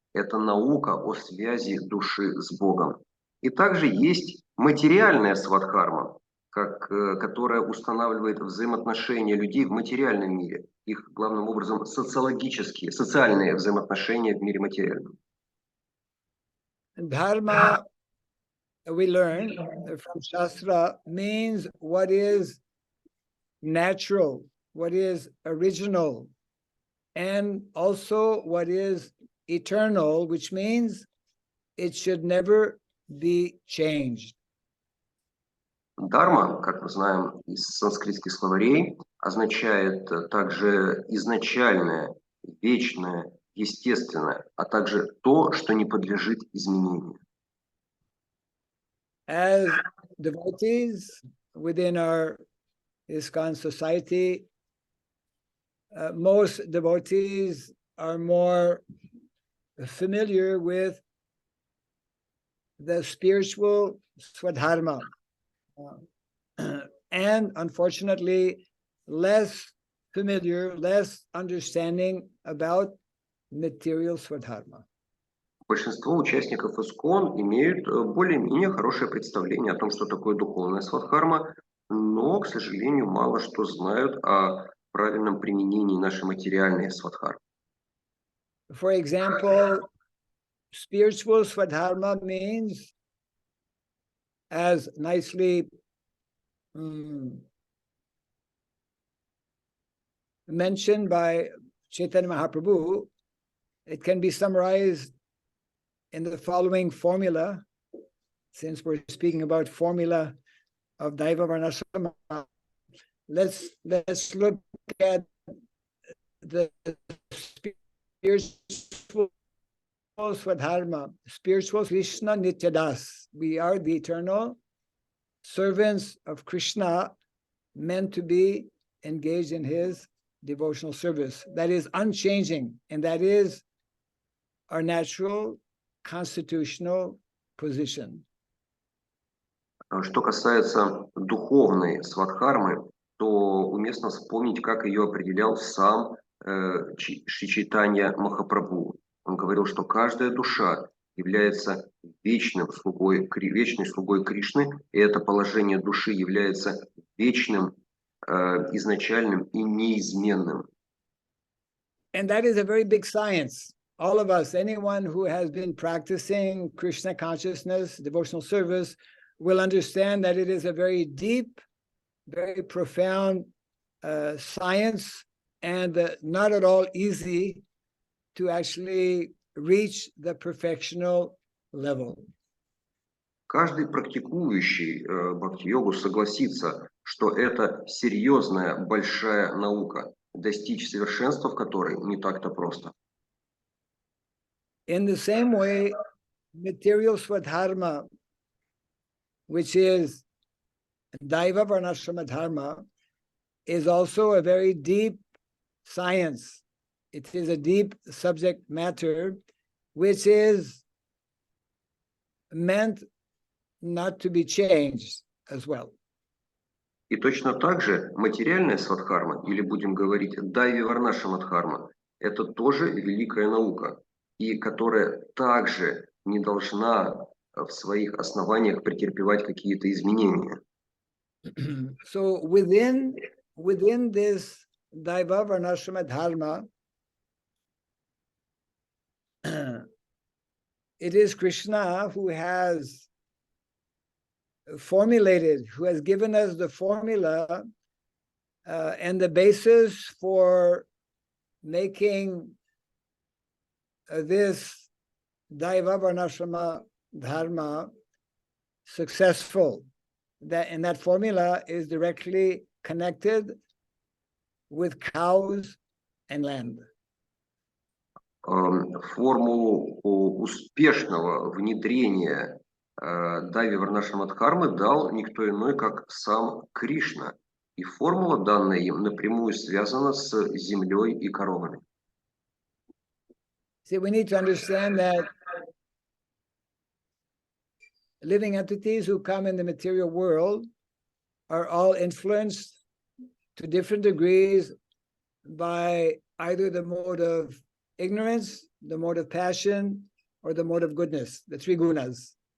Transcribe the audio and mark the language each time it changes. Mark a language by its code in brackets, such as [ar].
[ru] Это наука о связи души с Богом. И также есть материальная свадхарма, которая устанавливает взаимоотношения людей в материальном мире. Их, главным образом, социальные взаимоотношения в мире материальном. [en] Dharma we learn from Shastra means what is natural, what is original, and also what is eternal, which means it should never be changed. [ru] Дхарма, как мы знаем из санскритских словарей, означает также изначальное, вечное, естественное, а также то, что не подлежит изменению. [en] As devotees within our ISKCON society, most devotees are more familiar with the spiritual swadharma, and unfortunately less familiar, less understanding about material swadharma. [ru] Большинство участников ИСККОН имеют более-менее хорошее представление о том, что такое духовная свадхарма, но, к сожалению, мало что знают о правильном применении нашей материальной свадхармы. [en] For example, spiritual swadharma means, as nicely mentioned by Chaitanya Mahaprabhu, it can be summarized in the following formula, since we're speaking about formula of Daiva Varnasrama. Let's look at the spiritual swadharma, spiritual Krishna Nityadas. We are the eternal servants of Krishna, meant to be engaged in his devotional service. That is unchanging, and that is our natural constitutional position. [ru] Что касается духовной свадхармы, то уместно вспомнить, как ее определял сам Шри Чайтанья Махапрабху. Он говорил, что каждая душа является вечной слугой Кришны, и это положение души является вечным, изначальным и неизменным. [en] And that is a very big science. All of us, anyone who has been practicing Krishna consciousness, devotional service, will understand that it is a very deep, very profound science, and not at all easy to actually reach the perfectional level. [ru] Каждый практикующий бхакти-йогу согласится, что это серьезная, большая наука, достичь совершенства в которой не так-то просто. [en] In the same way, material swadharma, which is Daiva Varnashrama Dharma, is also a very deep science. It is a deep subject matter, which is meant not to be changed as well. [ru] И точно так же материальная свадхарма, или будем говорить Дайви Варнашрама Дхарма, это тоже великая наука, и которая также не должна в своих основаниях претерпевать какие-то изменения. [en] So within this Daiva Varnashrama Dharma, it is Krishna who has formulated, who has given us the formula and the basis for making this Daiva Varnashrama Dharma successful. And that formula is directly connected with cows and land. [ru] Формулу успешного внедрения Дайви Варнашрама Дхармы дал никто иной, как сам Кришна. И формула, данная им, напрямую связана с землей и коровами. [en] See, we need to understand that living entities who come in the material world are all influenced to different degrees by either the mode of ignorance, the mode of passion, or the mode of goodness, the three gunas.